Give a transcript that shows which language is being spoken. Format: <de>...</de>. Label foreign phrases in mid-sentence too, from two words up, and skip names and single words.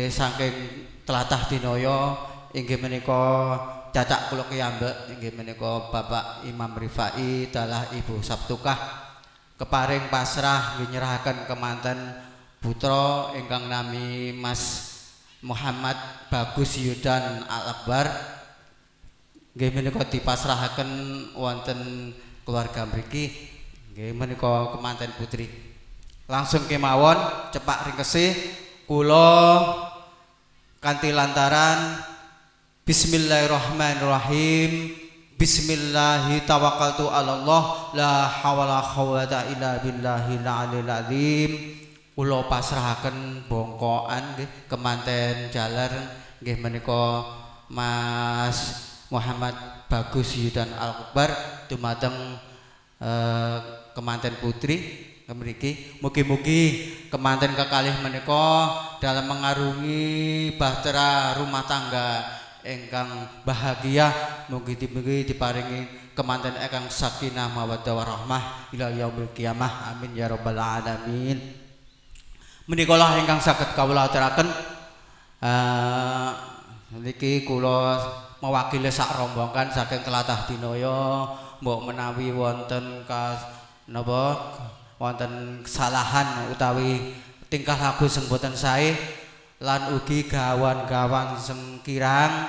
<jv>saking tlatah Dinoyo inggih menika cacak kula kiyambek inggih menika Bapak Imam Rifai dalah Ibu Sabtukah keparing pasrah nggih nyerahaken kemanten putra ingkang nami Mas Muhammad Bagus Yudan Al-Akbar nggih menika dipasrahaken wonten keluarga mriki nggih menika kemanten putri. Langsung kemawon cepak ringkese kula kanthi lantaran Bismillahirrahmanirrahim.</jv> <ar>بسم الله توكلت على الله لا حول قوة إلا بالله العلي العظيم.</ar> <jv>Kula pasrahaken bongkoan nggih kemanten jaler nggih menika Mas Muhammad Bagus Yudan Al-Akbar dumateng kemanten putri mriki. Mugi-mugi kemanten kekalih menika</jv> <id>dalam mengarungi bahtera rumah tangga</id> <jv>ingkang bahagia, mugi-mugi diparingi kemanten ingkang</jv> <ar>سكينة مودة ورحمة إلى يوم القيامة آمين يا رب العالمين.</ar> <jv>Menika lah ingkang saged kawula aturaken niki kula mewakili sak rombongan saking tlatah Dinoyo mbok menawi wonten wonten kesalahan utawi tingkah laku sing boten sae lan ugi gawan-gawan sing kirang.</jv>